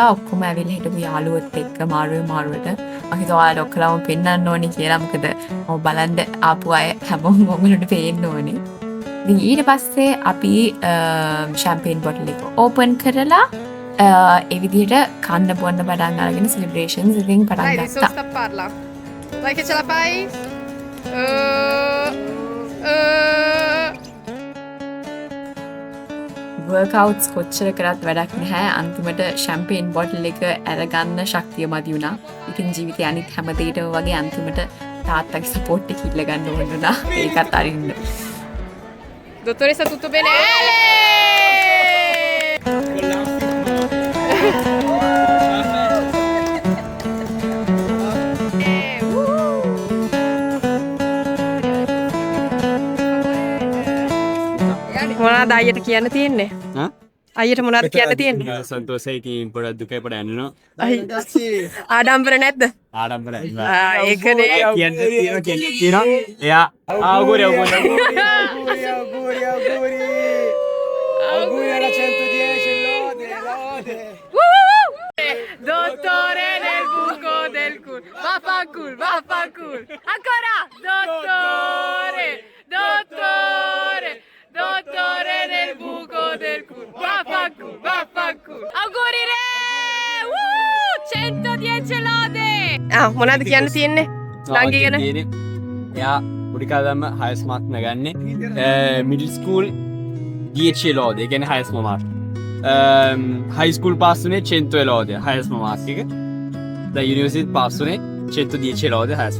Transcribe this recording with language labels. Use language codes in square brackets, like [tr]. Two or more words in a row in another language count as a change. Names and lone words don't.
[si] ඔක්කොම ඇවිල්ලා හිටපු යාළුවොත් එක්ක මාරුවට. මම හිතුවා ඔයාලා ඔක්කොලම පෙන්නන්න ඕනේ කියලා. මොකද මම බලන්න ආපු අය හැමෝම ඔයගොල්ලන්ට පේන්න ඕනේ. ඉතින් ඊට පස්සේ අපි [en] champagne bottle [si] එක ඕපන් කරලා ඒ විදිහට කන්න බොන්න පටන් අරගෙන සෙලිබ්‍රේෂන්ස් ඉතින් පටන් [it] Dai, adesso [si] ගත්තා. [it] stapparla. Dai che ce la fai. [si] වර්කවුට්ස් කොච්චර කරත් වැඩක් නැහැ. අන්තිමට [en] champagne bottle [si] එක අරගන්න ශක්තිය මදි වුණා. ඉතින් ජීවිතේ අනිත් හැම දෙයකම වගේ අන්තිමට තාත්තගේ සපෝට් එක ඉල්ල ගන්න ඕන වුණා. ඒකත් අරින්න. [it] Dottoressa, tutto bene? [si] මොනවද අයියට කියන්න තියෙන්නේ? අයියට මොනවද කියන්න තියෙන්නේ? සන්තෝෂයි. ඉතින් පොඩක් දුකයි පොඩ යනවා. ආඩම්බර නැද්ද? ආඩම්බරයි. ඒකනේ. කියනවා. එයා auguri. [it] Dottore nel buco del culo. Vaffanculo, vaffanculo. Ancora! Dottore, dottore, dottore nel buco del culo. Vaffanculo, vaffanculo. Auguri re! 110 lode! [si] මොනවද කියන්න තියෙන්නේ? ළඟ ගැන. එයා පුඩිකාදම්ම [en] highest mark [si] නගන්නේ [en] middle school [si] 10 lode, ඒ කියන්නේ [en] highest mark. high school [si] පාස් වුණේ 100 lode, [en] highest mark [si] එක. දැන් යුනිවර්සිටි පාස් වුණේ 110 lode, හයස්ම.